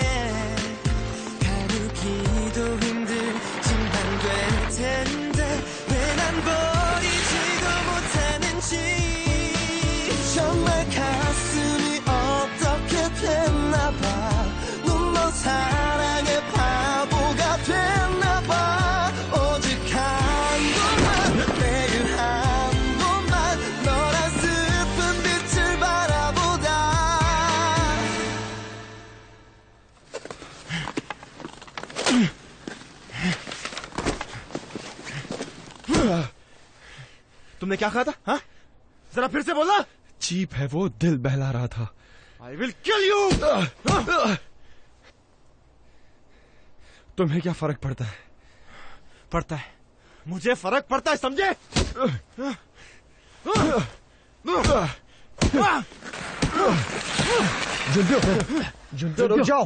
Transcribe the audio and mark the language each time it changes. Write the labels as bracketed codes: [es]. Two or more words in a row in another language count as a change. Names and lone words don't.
[ko] 가누기도 힘들지만 될 텐데 왜 난 버리지도 못하는지 정말 가슴이 어떻게 됐나봐 눈먼 사랑의 바보가 됐나봐 오직 한 번만 매일 한 번만 너란 슬픈 빛을 바라보다 [hi] तुमने क्या कहा था? हाँ? जरा फिर से बोला. चीप है वो, दिल बहला रहा था. [en] I will kill you. [hi] तुम्हें क्या फर्क पड़ता है? पड़ता है. मुझे फर्क पड़ता है, समझे? जुन्प्यो रुक जाओ.